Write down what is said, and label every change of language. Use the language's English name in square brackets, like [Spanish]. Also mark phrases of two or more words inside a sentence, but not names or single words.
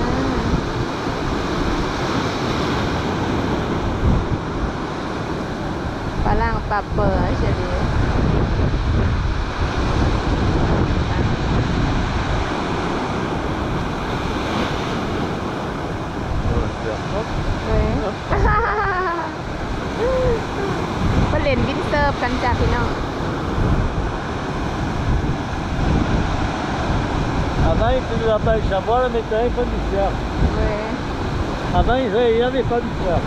[Thai] ฝรั่งปรับเปิดเฉลี่ยเว้ยมาเล่นวินเซิร์ฟกันจ้าพี่น้อง [French] Avant, ils faisaient la pêche à boire, mais maintenant, ils font du surf. Ouais. Avant, il n'y avait pas du surf.